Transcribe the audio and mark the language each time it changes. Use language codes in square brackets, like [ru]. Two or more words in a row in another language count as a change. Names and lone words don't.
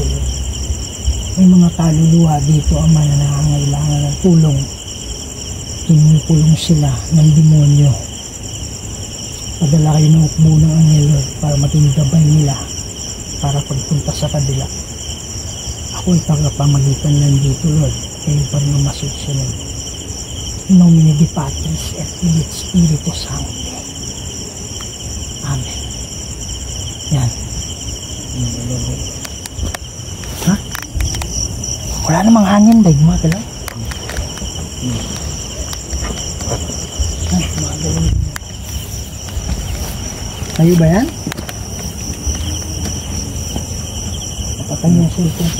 [tl] May mga kaluluwa dito ang mga nangangailangan ng tulong. Tinulong sila ng demonyo. Padala kayo ng ukbo ng angelo para maging gabay nila para pagpunta sa kabila. Ako ay tagapamagitan lang dito, Lord. Kayo pa rin ang masusunod. [la] In nomine Dei Patris et Filii et Spiritus Sancti. [tl] Amen. Yan. Ha? Wala namang hangin ba? Gumagalaw? Gumagalaw. Kayo ba yan? Napatay niya sa ito.